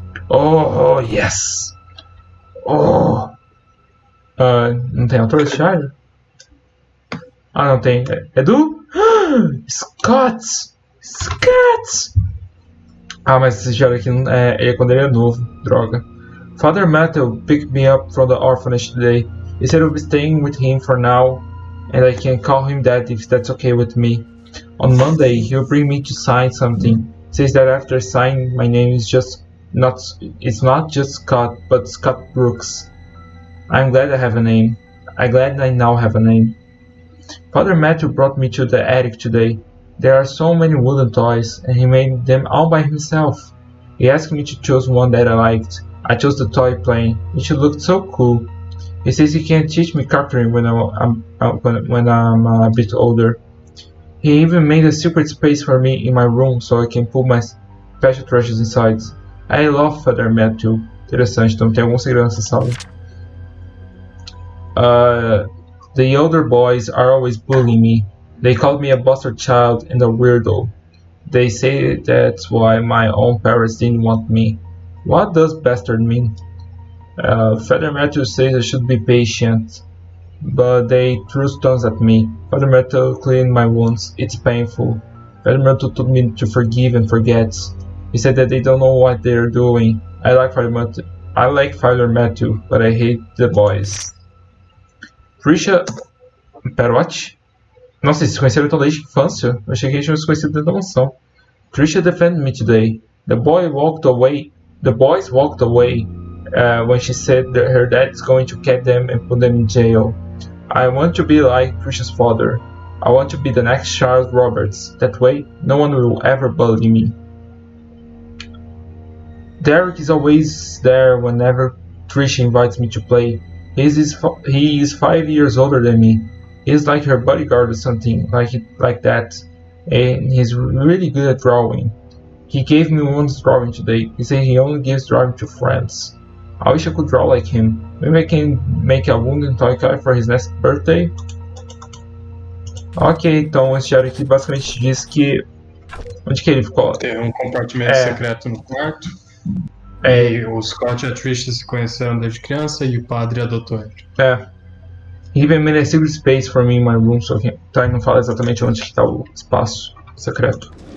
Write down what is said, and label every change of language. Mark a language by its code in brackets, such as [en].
[en] Oh, yes! Oh! [pt] Não tem autor desse diário? Ah, não tem. É do? Scott! Scott! Ah, mas esse diário aqui é quando ele é novo. Droga. [en] Father Matthew picked me up from the orphanage today. He said I'll be staying with him for now, and I can call him Dad if that's okay with me. On Monday, he'll bring me to sign something. Says that after signing, my name is it's not just Scott, but Scott Brooks. I'm glad I have a name. I'm glad I now have a name. Father Matthew brought me to the attic today. There are so many wooden toys, and he made them all by himself. He asked me to choose one that I liked. I chose the toy plane, which looked so cool. He says he can teach me carpentry when I'm a bit older. He even made a secret space for me in my room so I can put my special treasures inside. I love Father Matthew. [pt] Interessante, então tem algum segredo nessa sala. [en] The older boys are always bullying me. They called me a bastard child and a weirdo. They say that's why my own parents didn't want me. What does bastard mean? Father Matthew says I should be patient, but they threw stones at me. Father Matthew cleaned my wounds. It's painful. Father Matthew told me to forgive and forget. He said that they don't know what they're doing. I like Father Matthew, but I hate the boys. [pt] Trisha... Pera, what? Nossa, eles se conheceram então desde a infância? Eu achei que eles tinham se conhecido dentro da mansão. [en] Trisha defended me today. The boys walked away when she said that her dad is going to catch them and put them in jail. I want to be like Trisha's father. I want to be the next Charles Roberts. That way, no one will ever bully me. Derek is always there whenever Trisha invites me to play. He is 5 years older than me. He's like her bodyguard or something like that. And he's really good at drawing. He gave me one drawing today. He said he only gives drawing to friends. I wish I could draw like him. Maybe I can make a wooden toy car for his next birthday. [pt] Ok, então esse diário aqui basicamente diz que... Onde que ele ficou? Tem um compartimento secreto no quarto. E o Scott e a Trisha se conheceram desde criança e o padre adotou ele. [en] He even made a secret space for me in my room, so [pt] então ele não fala exatamente onde está o espaço secreto.